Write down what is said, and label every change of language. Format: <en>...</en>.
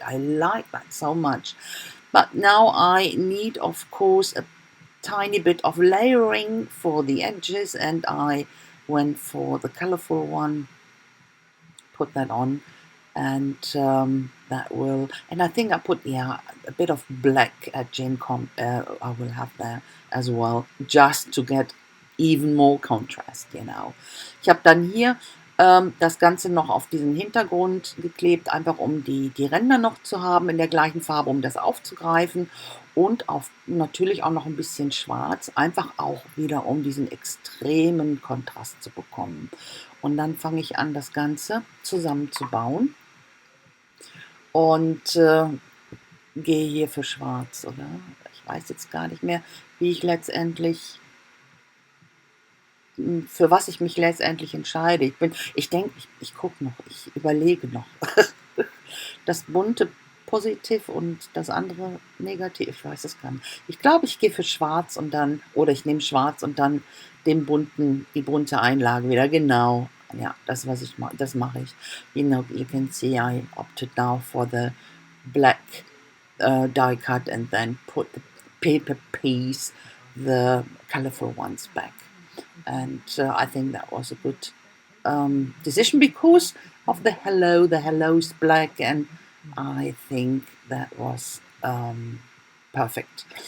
<en>I like that so much. But now I need, of course, a tiny bit of layering for the edges, and I went for the colorful one, put that on, and that will, and I think I put, yeah, a bit of black at Gen-Com, I will have there as well, just to get even more contrast, you know.</en> <de>Ich habe dann hier das Ganze noch auf diesen Hintergrund geklebt, einfach um die Ränder noch zu haben in der gleichen Farbe, um das aufzugreifen, und natürlich auch noch ein bisschen schwarz, einfach auch wieder, um diesen extremen Kontrast zu bekommen. Und dann fange ich an, das Ganze zusammenzubauen und gehe hier für schwarz, oder? Ich weiß jetzt gar nicht mehr, wie ich letztendlich, für was ich mich letztendlich entscheide. Ich denke, ich gucke noch, ich überlege noch. Das Bunte positiv und das andere negativ, ich weiß es gar nicht. Ich glaube, ich gehe für schwarz und dann, oder ich nehme schwarz und dann die bunte Einlage wieder, genau. Ja, das mache ich.</de> <en>You can see I opted now for the black die cut and then put the paper piece, the colorful ones back. And I think that was a good decision because of the hello. The hello is black, and I think that was perfect.</en>